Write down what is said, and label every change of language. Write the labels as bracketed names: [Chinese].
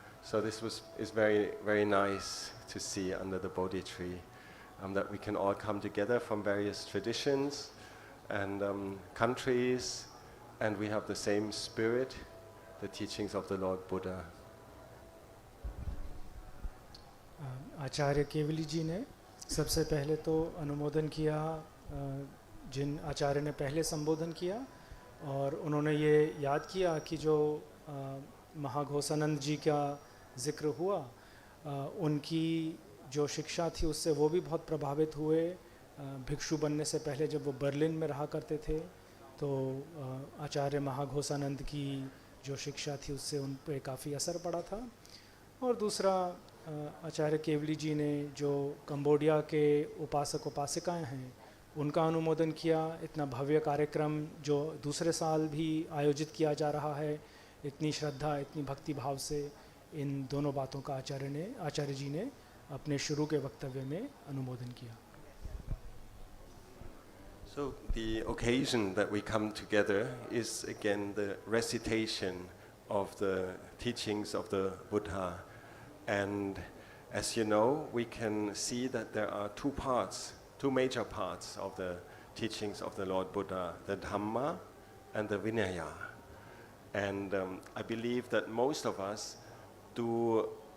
[English] So this is very, very nice to see under the Bodhi tree, that we can all come together from various traditions and countries, and we have the same spirit, the teachings of the Lord Buddha. [Hindi] आचार्य केवली जी ने सबसे पहले तो अनुमोदन किया जिन आचार्य ने पहले संबोधन किया, और उन्होंने ये याद किया कि जो महाघोषानंद जी का जिक्र हुआ, उनकी जो शिक्षा थी उससे वो भी बहुत प्रभावित हुए। भिक्षु बनने से पहले जब वो बर्लिन में रहा करते थे, तो आचार्य महाघोषानंद की जो शिक्षा थी उससे उन पे काफ़ी असर पड़ा था। और दूसरा, आचार्य केवली जी ने जो कंबोडिया के उपासक उपासिकाएं हैं उनका अनुमोदन किया। इतना भव्य कार्यक्रम जो दूसरे साल भी आयोजित किया जा रहा है, इतनी श्रद्धा, इतनी भक्ति भाव से, इन दोनों बातों का आचार्य जी ने अपने शुरू के वक्तव्य में अनुमोदन किया। [English] So the occasion that we come together is again the recitation of the teachings of the Buddha. And as you know, we can see that there are two major parts of the teachings of the Lord Buddha, the Dhamma and the Vinaya. And I believe that most of us do